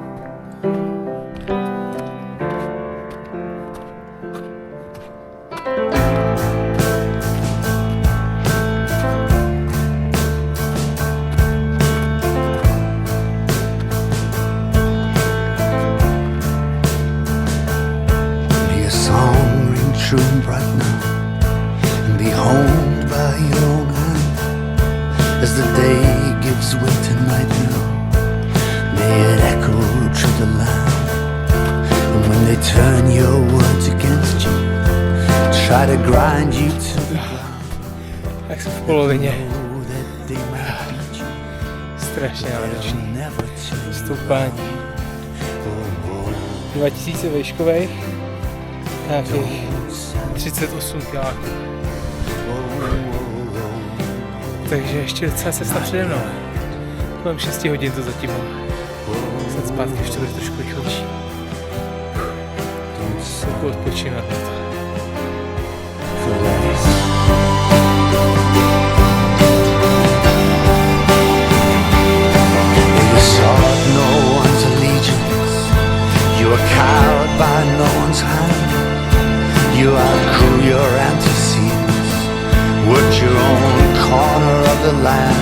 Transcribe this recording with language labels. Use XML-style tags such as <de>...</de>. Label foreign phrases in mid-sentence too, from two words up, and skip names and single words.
<en>Be a song ring true and bright now, and be honed by your own hand. As the day gives way to night now, may it echo through the land. And when they turn your words against you, try to grind you to the ground,</en> <cs>Tak jsem v polovině.</cs> <en>know that they might beat you,</en> <cs>Strašně náročný.</cs> <en>they'll never change.</en> <cs>Stoupání. 2000 výškových. Nějakých 38 kiláků. Takže ještě docela cesta přede mnou. Kolem 6 hodin to zatím mám. Snad zpátky ještě bude trošku rychlejší. Chvilku odpočínat na to.</cs> <en>You sought no one's allegiance, you were cowed by no one's hand. You outgrew your antecedents, worked your own corner of the land.</en>